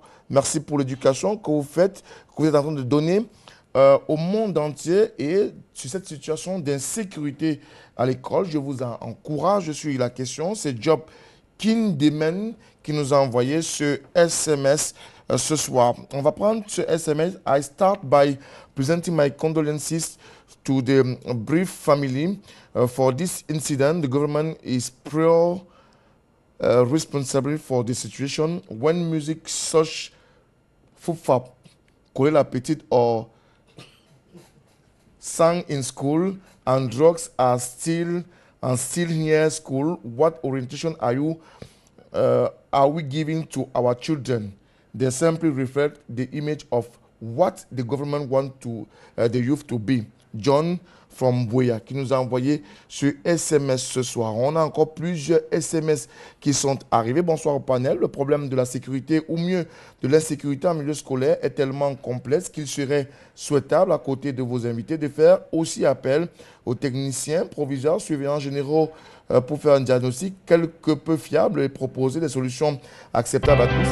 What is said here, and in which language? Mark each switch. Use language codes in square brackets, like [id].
[fr] Merci pour l'éducation que vous faites, que vous êtes en train de donner au monde entier et sur cette situation d'insécurité à l'école. Je vous encourage sur la question. C'est Job Kindemen qui nous a envoyé ce SMS ce soir. On va prendre ce SMS. [en] I start by presenting my condolences to the Brief family for this incident. The government is responsible for the situation. When music such Fufap, Kole la Petite or sang in school and drugs are still near school, what orientation are we giving to our children? They simply reflect the image of what the government wants the youth to be. [fr] John from Boya qui nous a envoyé ce SMS ce soir. On a encore plusieurs SMS qui sont arrivés. Bonsoir au panel. Le problème de la sécurité, ou mieux de l'insécurité en milieu scolaire, est tellement complexe qu'il serait souhaitable, à côté de vos invités, de faire aussi appel aux techniciens, proviseurs, surveillants généraux pour faire un diagnostic quelque peu fiable et proposer des solutions acceptables à tous.